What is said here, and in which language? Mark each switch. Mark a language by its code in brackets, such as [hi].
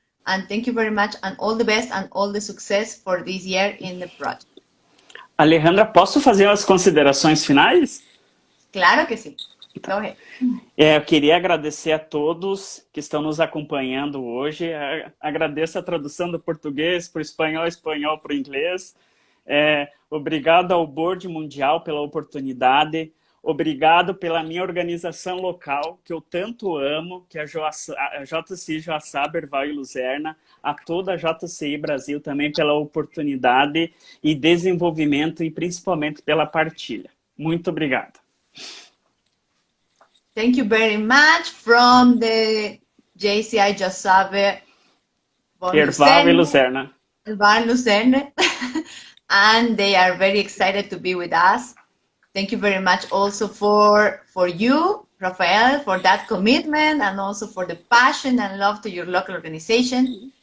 [en] And thank you very much, and all the best and all the success for this year in the project. [pt] Alejandra, posso fazer as considerações finais? Claro que sim. [en] Go ahead. [pt] Eu queria agradecer a todos que estão nos acompanhando hoje. Agradeço a tradução do português para o espanhol, espanhol para o inglês. Obrigado ao Board Mundial pela oportunidade. Obrigado pela minha organização local, que eu tanto amo, que é a JCI Joaçaba, Herval e Luzerna. A toda a JCI Brasil também pela oportunidade e desenvolvimento e principalmente pela partilha. Muito obrigado. [en] Thank you very much from the JCI Joaçaba, Herval e Luzerna. Herval Luzerna. And they are very excited to be with us. Thank you very much also for you, Rafael, for that commitment and also for the passion and love to your local organization.